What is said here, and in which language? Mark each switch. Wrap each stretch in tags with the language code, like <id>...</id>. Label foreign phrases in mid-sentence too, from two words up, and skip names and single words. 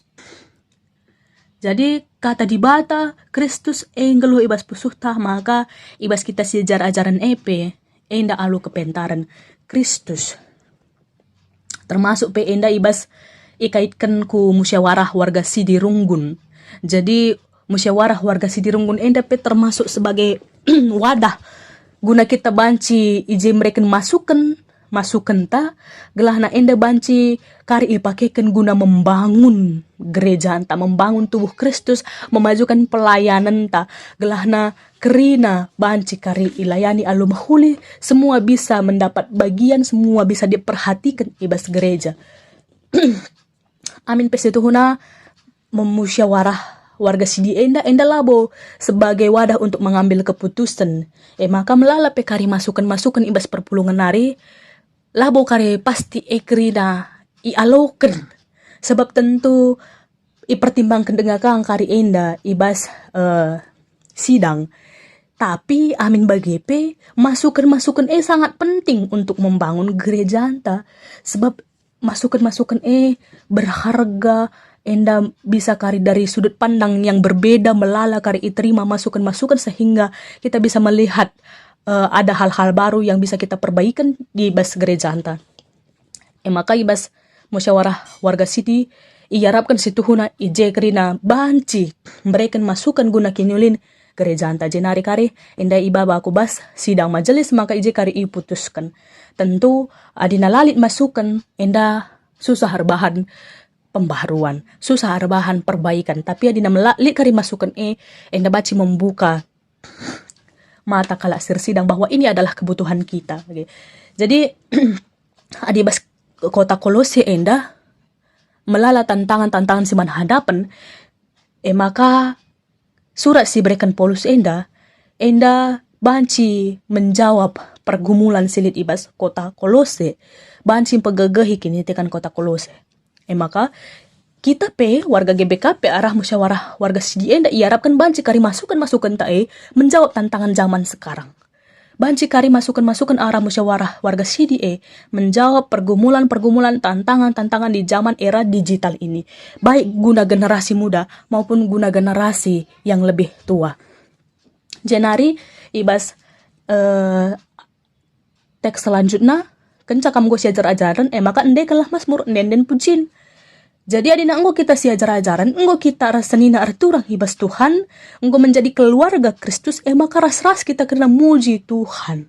<btx>Jadi kata di bata Kristus enggeluh ibas pusuta maka ibas kita si ajar-ajaran EP enda alu kepentaran Kristus. Termasuk pe enda ibas ikaitkan ku musyawarah warga Sidirunggun. Jadi musyawarah warga Sidirunggun enda pe termasuk sebagai wadah guna kita banci ije mereka masukan ta gelahna enda banci kari ipakekan guna</btx> <id>membangun gereja anta, membangun tubuh Kristus, memajukan pelayanan</id> <btx>ta gelahna kerina banci kari ilayani alu mahuli,</btx> <id>semua bisa mendapat bagian, semua bisa diperhatikan ibas gereja.</id> <btx>Amin pesituhuna memusyawarah warga Sidi enda labo</btx> <id>sebagai wadah untuk mengambil keputusan.</id> <btx>Maka melala pe kari masukan ibas perpulungan nari labo kari pasti kerina ialoken.</btx> <id>Sebab tentu</id> <btx>ipertimbangkan dengan kang kari enda ibas sidang. Tapi amin bagi pe</btx> <id>masukan sangat penting untuk membangun gereja anta. Sebab masukan berharga, enda bisa kari dari sudut pandang yang berbeda</id> <btx>melala kari iterima</btx> <id>masukan sehingga kita bisa melihat ada hal-hal baru yang bisa kita perbaikan di ibas gereja anta.</id> <btx>Maka ibas musyawarah warga Sidi iarapkan situhuna ije kerina banci memberikan masukan guna kinyulin gereja anta jenari kari enda iba baku bas sidang majelis maka ije kari iputuskan. Tentu adina lalit masukan enda susah rebahan pembaharuan, susah rebahan perbaikan, tapi adina melalit kari masukan enda baci membuka mata kalak sidang</btx> <id>bahwa ini adalah kebutuhan kita.</id> <btx>Jadi adibas kota Kolose enda melala tantangan si hadapan, maka surat si berikan Paulus enda banci menjawab pergumulan silit ibas kota Kolose, banci pegegehi kini tekan kota Kolose. Maka kita pe warga GBKP arah musyawarah warga Sidi enda iarapkan banci kari masukan tae</btx> <id>menjawab tantangan zaman sekarang.</id> <btx>Banci kari masukan arah</btx> <id>musyawarah warga Sidi menjawab pergumulan tantangan di zaman era digital ini, baik guna generasi muda maupun guna generasi yang lebih tua.</id> <btx>Jenari ibas teks selanjutnya kenca kamu gue ajar-ajaran maka ende kalah Mazmur den pujian. Jadi adina enggo kita si ajar-ajaran, enggo kita rasanina arturang ibas Tuhan, enggo menjadi keluarga Kristus, maka ras-ras kita kena muji Tuhan.</btx>